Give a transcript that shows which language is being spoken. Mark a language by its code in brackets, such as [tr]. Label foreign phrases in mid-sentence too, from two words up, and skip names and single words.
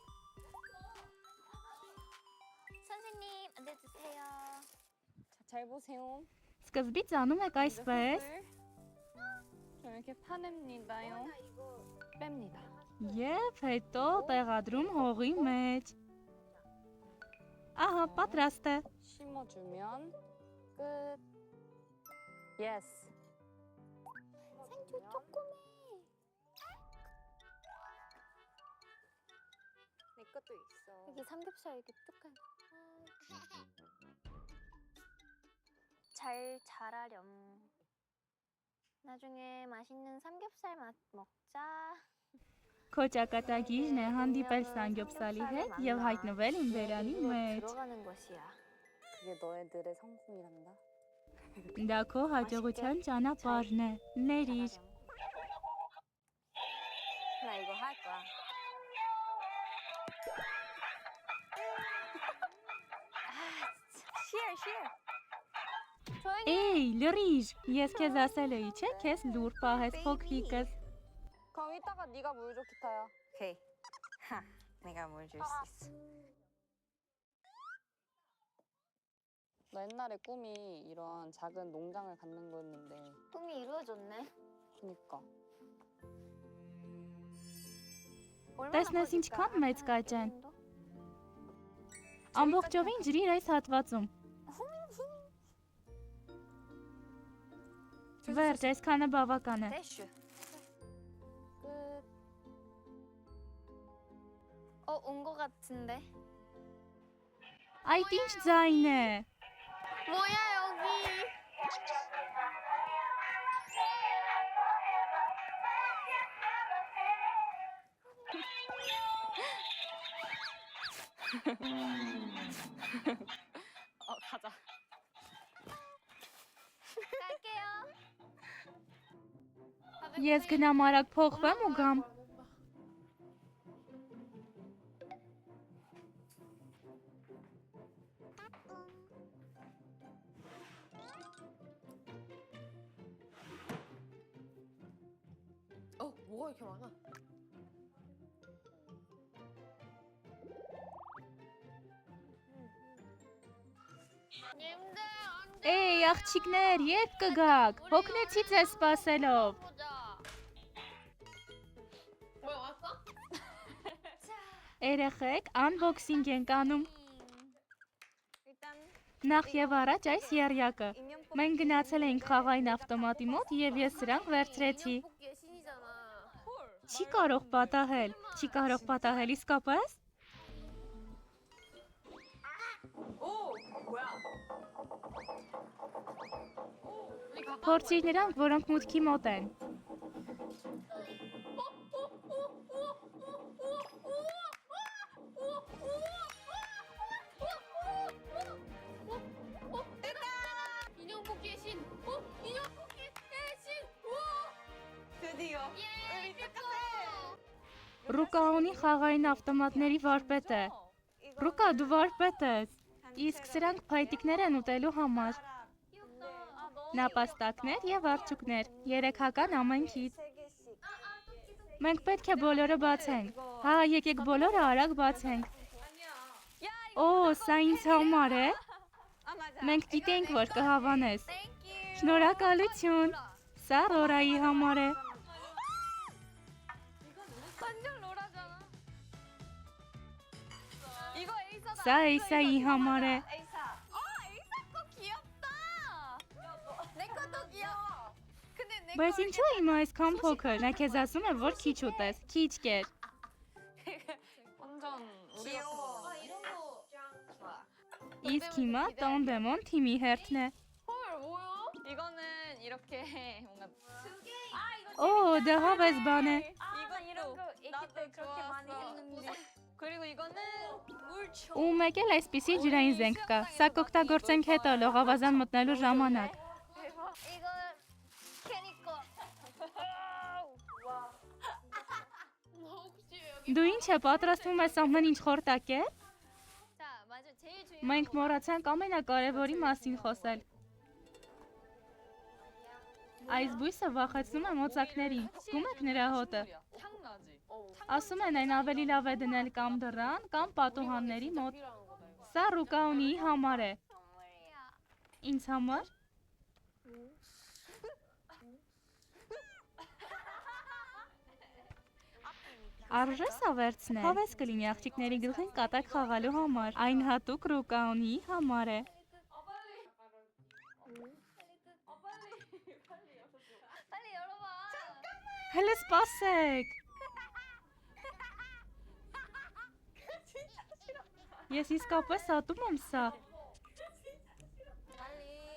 [ko] 선생님 앉아주세요. 잘 보세요. [hy] Սկզբից անում եք այսպես [ko] 좀 이렇게 파냅니다요. 뺍니다. [hy] եւ հետո տեղադրում հողի մեջ։ Ահա, պատրաստ է։ [ko] 심어주면 끝. 예스. 생주 조그매. 내 것도 있어. 여기 삼겹살 이렇게 뚝한. 잘 자라렴. 나중에 맛있는 삼겹살 먹자. [hy] Քո ճակատագիրն է հանդիպել Սանգյոպսալի հետ եւ հայտնվել իմ բերանի մեջ։ [ko] 들어가는 것이야. 그게 너희들의 성공이란다. [hy] Դա քո հաջողության ճանապարհն է։ Ներիր։ [ko] 나 이거 할 거야. [hy] Էй, լրիժ, ես քեզ ասել էի, չէ՞, քեզ լուր պահես փոքրիկս։ [ko] 그럼 이따가 네가 물 줘, 기타야. 오케이. 하, 내가 뭘 줄 수 있어. 나 옛날에 꿈이 이런 작은 농장을 갖는 거였는데. 꿈이 이루어졌네. 그니까. [hy] Տեսնես ինչքան մեծ կաճ են։ Ամբողջովին ջրի այս հատվածում։ Վերջ, այսքանը բավական է։ [ko] 대슈. 끝. 온 거 같은데. [hy] Այդ ինչ ձայն է։ [ko] 뭐야 여기? 가자. 갈게요. [hy] Ես գնամ արագ փոխվեմ ու գամ։ [ko] 뭐가 이렇게 많아? 님들 안 돼. [hy] Էй, աղջիկներ, երբ կգաք։ Հոգնեցի ձեզ սպասելով։ [ko] 보자. 뭐야 왔어? [hy] Երեխեք, անբոքսինգ ենք անում։ [ko] 일단 [hy] Նախ եւ առաջ այս եռյակը։ [ko] 인형 [hy] Մենք գնացել էինք խաղային ավտոմատի մոտ եւ ես սրանք վերցրեցի։ [ko] 인형 신이잖아. [hy] Չի կարող պատահել։ Չի կարող պատահել իսկապես։ Փորձիր նրանք, որոնք մուտքի մոտ են։ [ko] 인형 뽑기의 신. 인형 뽑기의 신. 우와. 드디어. 예, 예뻐. [hy] Ռուկա ունի խաղային ավտոմատների վարպետ է։ Ռուկա, դու վարպետ ես։ Իսկ սրանք փայտիկներ են ուտելու համար։ Նապաստակներ եւ արջուկներ, 3-հական ամենքից։ Մենք պետք է բոլորը բացենք։ Հա, եկեք բոլորը արագ բացենք։ Օ, սա ինձ համար է։ Մենք գիտենք, որ կհավանես։ Շնորհակալություն։ Սա Ռորայի համար է։ [ko] 완전 로라잖아. 이거 에이사다. [hy] Սա Էյսայի համար է։ [ko] 에이사 거 귀엽다. 내 것도 귀여워. 근데 내 [hy] Բայց ինչու է հիմա այսքան փոքր։ Նա քեզ ասում է, որ քիչ ուտես։ Քիչ կեր։ [ko] 완전 우리가 이런 거 좋아. [hy] Իսկ հիմա Տոնդեմոն թիմի հերթն է։ [ko] 헐 뭐야? 이거는 이렇게 뭔가 [hy] Օ, դա հավես բան է։ [ko] 이런 거 애기 때 그렇게 많이 했는데. 그리고 이거는 물총. [hy] Ու մեկ էլ այսպիսի ջրային զենք կա։ Սա կօգտագործենք հետո լողավազան մտնելու ժամանակ։ [ko] 이거 캐니 거. 혹시 여기 [hy] Դու ինչ է պատրաստվում ես ամեն ինչ խորտակել։ [ko] 자, 맞아. 제일 중요한 [hy] Մենք մոռացանք ամենակարևորի մասին խոսել։ Այս բույսը վախեցնում է մոծակներին։ Զգում եք նրա հոտը։ [ko] 향 나지. [hy] Ասում են այն ավելի լավ է դնել կամ դռան, կամ պատուհանների մոտ։ [ko] 필요한 거다 이거. [hy] Սա Ռուկաունիի համար է։ [ko] 선물이야. [hy] Ինձ համար։ Արժե սա վերցնել։ Հավես կլինի աղջիկների գլխին կատակ խաղալու համար։ Այն հատուկ Ռուկաունիի համար է։ [ko] 빨리 열어봐. [hy] Հələ սպասեք։ Ես իսկապես ատում եմ սա։ [ko] 빨리.